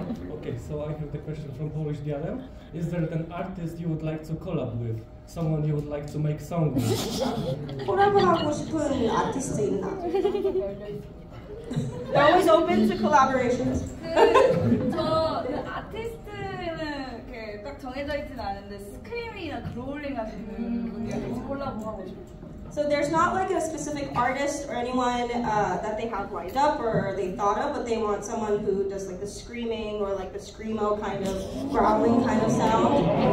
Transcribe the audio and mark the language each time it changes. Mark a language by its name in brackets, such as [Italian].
[English] Okay, so I have the question from Polish Diadem. Is there an artist you would like to collab with? Someone you would like to make song with? [Korean] 콜라보하고 싶은 아티스트 있나? [English] They're always open to collaborations. [Korean] 저 아티스트는 이렇게 딱 정해져 있진 않은데 스크리밍이나 그롤링 하시는 분이랑 같이 콜라보하고 싶어요. [English] So there's not like a specific artist or anyone that they have lined up or they thought of, but they want someone who does like the screaming or like the screamo kind of growling kind of sound.